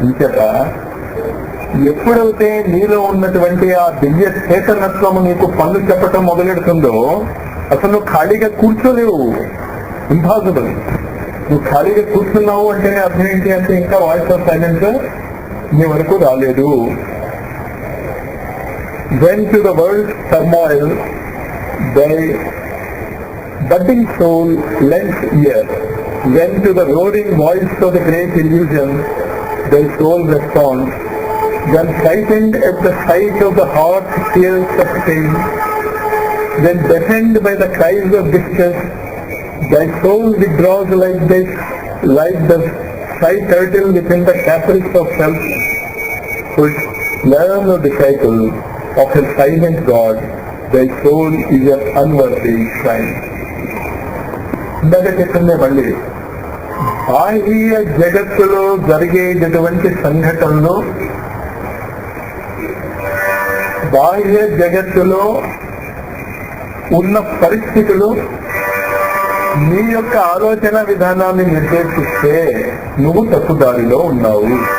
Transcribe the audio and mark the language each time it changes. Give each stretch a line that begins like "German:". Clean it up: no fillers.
Telugu: ఇంచేత ఎప్పుడైతే నీలో ఉన్నటువంటి ఆ దివ్య చేతనత్వము నీకు పనులు చెప్పటం మొదలెడుతుందో అసలు నువ్వు ఖాళీగా కూర్చోలేవు. ఇంపాసిబుల్. నువ్వు ఖాళీగా కూర్చున్నావు అంటే అర్థం ఏంటి అంటే ఇంకా వాయిస్ ఆఫ్ సైలెన్స్ నీ వరకు రాలేదు.
English: When to the world's turmoil thy budding soul lends ear, when to the roaring voice of the great illusion thy soul responds, when frightened at the sight of the heart tears of pain, when deafened by the cries of distress, thy soul withdraws like the shy turtle within the caprice of self. Learn, O disciple, of a silent God, thy soul is an unworthy shrine.
Telugu: ఇందాక చెప్పిందే మళ్ళీ, బాహ్య జగత్తులో జరిగేటటువంటి సంఘటనలు, బాహ్య జగత్తులో ఉన్న పరిస్థితులు నీ యొక్క ఆలోచన విధానాన్ని నిర్దేశిస్తే నువ్వు తప్పుదారిలో ఉన్నావు.